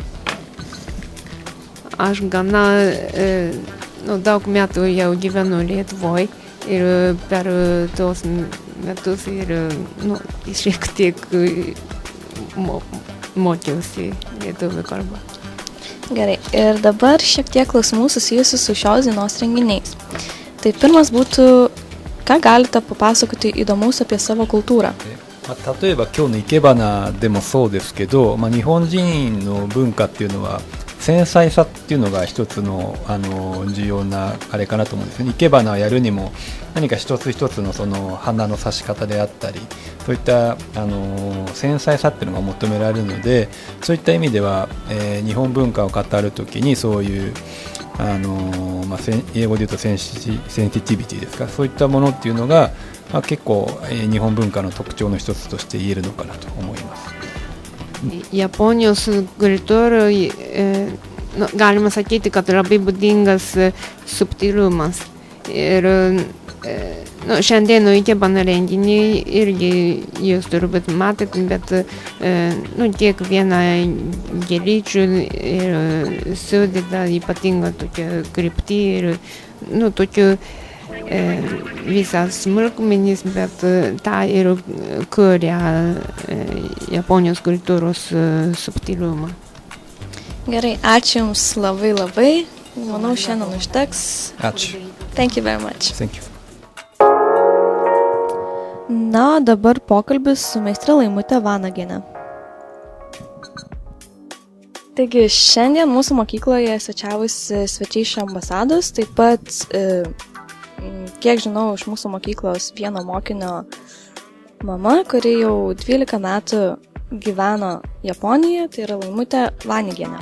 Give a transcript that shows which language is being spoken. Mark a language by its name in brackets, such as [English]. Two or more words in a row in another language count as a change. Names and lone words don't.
[Lithuanian] Aš gana daug metų jau gyvenu Lietuvoje ir per tos metus ir šiek tiek mokiausi lietuvių kalbą. Gerai, ir dabar šiek tiek klausimų susijusių su šios dienos renginiais. Tai pirmas būtų, ką galite papasakoti įdomaus apie savo kultūrą? [Japanese] 例えば今日の生け花でもそうですけど、日本人の文化っていうのは繊細さっていうのが一つの、重要なあれかなと思うんですね。生け花をやるにも何か一つ一つのその花の刺し方であったり、そういった、繊細さっていうのが求められるので、そういった意味では、日本文化を語るときにそういう英語で言うとセンシティビティですか、そういったものっていうのが、結構、日本文化の特徴の一つとして言えるのかなと思います。 [Lithuanian] Japonijos kultūroje galima sakyti, kad labai būdingas subtilumas. Ir šiandien ikebana renginį irgi jūs turbūt matėt, bet tiek vieną gėlyčių ir sudeda ypatingą tokią kryptį ir tokių visas smulkmenis, bet tą ir kuria Japonijos kultūros subtilumą. Gerai, ačiū Jums labai labai. Manau, šiandien užteks. Ačiū. [English] Thank you very much. Thank you. [Lithuanian] Na, dabar pokalbis su meistre Laimute Vanagiene. Taigi, šiandien mūsų mokykloje svečiavosi svečiai iš ambasados, taip pat, kiek žinau, iš mūsų mokyklos vieno mokinio mama, kuri jau 12 metų gyveno Japonijoje, tai yra Laimute Vanagienė.